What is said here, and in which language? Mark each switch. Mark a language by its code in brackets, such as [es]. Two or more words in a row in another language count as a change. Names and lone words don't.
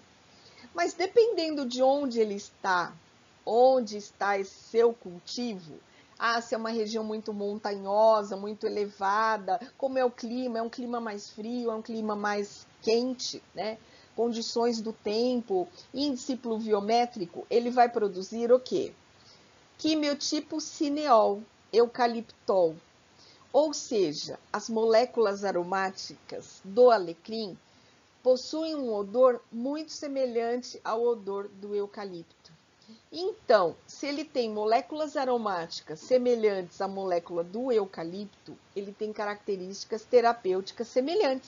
[pt] Mas dependendo de onde ele está, onde está esse seu cultivo, se é uma região muito montanhosa, muito elevada, como é o clima? É um clima mais frio, é um clima mais quente, né? Condições do tempo, índice pluviométrico, ele vai produzir o quê? Quimiotipo cineol, eucaliptol. Ou seja, as moléculas aromáticas do alecrim possuem um odor muito semelhante ao odor do eucalipto. Então, se ele tem moléculas aromáticas semelhantes à molécula do eucalipto, ele tem características terapêuticas semelhantes.